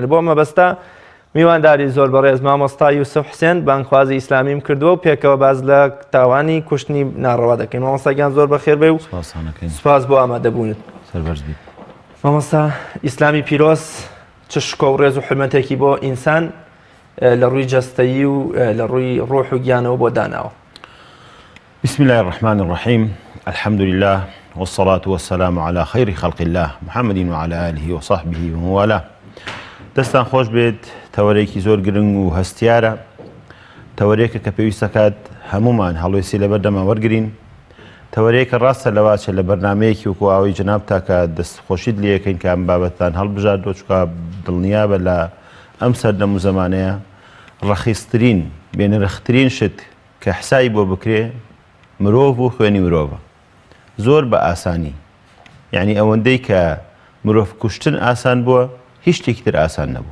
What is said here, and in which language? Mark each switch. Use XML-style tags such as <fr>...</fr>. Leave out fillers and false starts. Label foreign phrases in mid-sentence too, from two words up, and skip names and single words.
<ckb>بۆ مەبەستە میوانداری زۆر بەڕێز مامۆستا یوسف حوسێن بانگخوازی ئیسلامیم کردووە و پێکەوە باز لە تاوانی کوشتنی ناڕەوا دەکەین. مامۆستاگیان زۆر بەخێر بێ و سوپاس بۆ ئامادەبوونت. مامۆستا ئیسلامی پیرۆز چ شکۆ و ڕێز و حرمەتێکی بۆ ئینسان لە ڕووی جەستەیی و لە ڕووی ڕۆح و گیانەوە بۆ داناوە.</ckb> <ar>بسم الله الرحمن الرحيم الحمد لله والصلاة والسلام على خير خلق الله محمد وعلى آله وصحبه وموالاه.</ar> <ckb>دەستان خۆش بێت، تەوەرێکی زۆر گرنگ و هەستیارە، تەوەرێکە کە پێویستە کات هەمومان هەڵوێسی لەبەردەما وەرگرین، تەوەرەیەکە ڕاستە لەواچە لە بەرنمەیەکی وەکو ئاوی جەناب تاکە دەستخۆشیت لەکەین کە ئەم بابەتان هەڵبژاردۆ، چکە دڵنیابە لە ئەم سەردەم و زەمانەیە ڕەخیستترین بێنرخترین شت کە حسای بۆ بکرێ مرۆڤ و خوێنی مرۆڤە زۆر بە ئاسانی، یعنی ئەوەندەی کە مرۆڤ کوشتن ئاسان بووە هیچ شتێکی تر ئاسان نەبوو.</ckb>